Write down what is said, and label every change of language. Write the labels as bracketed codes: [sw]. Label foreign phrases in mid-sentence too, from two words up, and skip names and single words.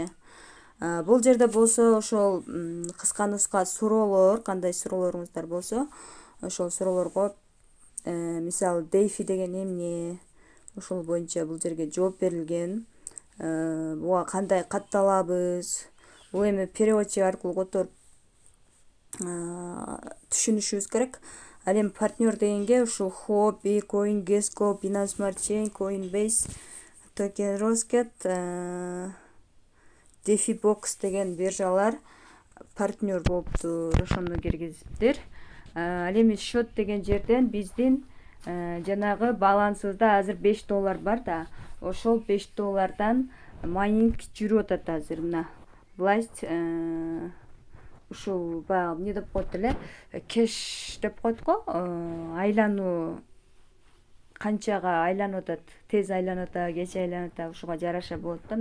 [ky] Бул жерде болсо ошол кыска-нуска суроолор, кандай суроолоруңуздар болсо, ошол суроолорго мисалы DeFi деген эмне, ошол боюнча бул жерге жооп берилген. Буга кандай катталабыз, бул эми переводчик аркылуу которуп түшүнүшүбүз керек. Ал эми партнер дегенге ушул Huobi, CoinGecko, Binance Smart Chain, Coinbase, Token Rocket, DeFiBox деген биржалар партнер болуптур. Ошону киргизиптир. Ал эми счет деген жерден биздин жанагы балансыбызда азыр $5 бар да. Ошол $5 майнинг жүрүп атат азыр. Мына власть ушул баягы эмне деп коет эле, кеш деп коет го, айлануу канчага айланып атат, тез айланып атабы, кеч айланып атабы, ушуга жараша болот да.